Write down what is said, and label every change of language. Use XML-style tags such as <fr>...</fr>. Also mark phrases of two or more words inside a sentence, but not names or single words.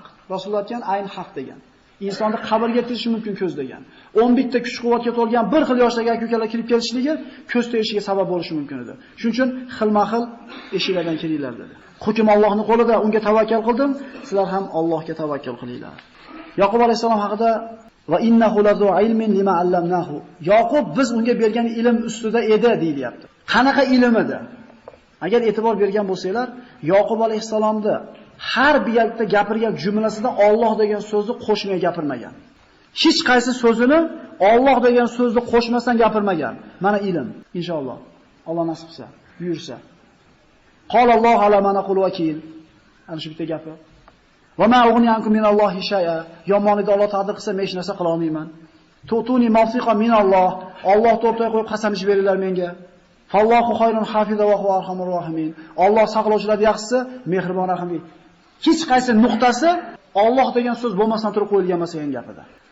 <uz>Rasululloh aytgan</uz> <ar>عين حق</ar> <uz>degan. Insonni qabrga kirishi mumkin ko'z degan. 10 bitta kuch-quvvatga to'lgan bir xil yoshdagi aka-ukalar kirib kelishligi ko'z tegishiga sabab bo'lishi mumkin edi. Shuning uchun xilma-xil eshiklardan kiringlar dedi. Hukm Allohning qo'lida, unga tavakkal qildim, sizlar ham Allohga tavakkal qilinglar. Yaqub alayhisalom haqida</uz> <ar>وإنه لذو علم لما علمناه.</ar> <uz>Yaqub biz unga bergan ilm ustida edi deyilyapti. Qanaqa ilm edi? Agar e'tibor bergan bo'lsanglar, Yaqub alayhisalomda har bir yerda gapirgan jumlasida Alloh degan so'zni qo'shmay gapirmagan. Hech qaysi so'zini Alloh degan so'zni qo'shmasdan gapirmagan. Mana ilm, inshaalloh. Alloh nasib qilsa, buyursa.</uz> <ar>قال الله على ما نقول وكيل.</ar> <uz>Ana shu bitta gapi.</uz> <ar>وما أغني عنكم من الله شيئا.</ar> <uz>Yomonida Alloh taqdir qilsa men hech narsa qila olmayman.</uz> <ar>تؤتون موثقا من الله.</ar> <uz>Alloh to'rtay qo'yib qasam ichib beringlar menga.</uz> <ar>فالله خير حافظا وهو أرحم الراحمين.</ar> <uz>Alloh saqlovchilar yaxshisi, mehribon rahimli. Hech qaysi nuqtasi Alloh degan so'z bo'lmasdan turib qo'yilgan emas degan gapida.</uz>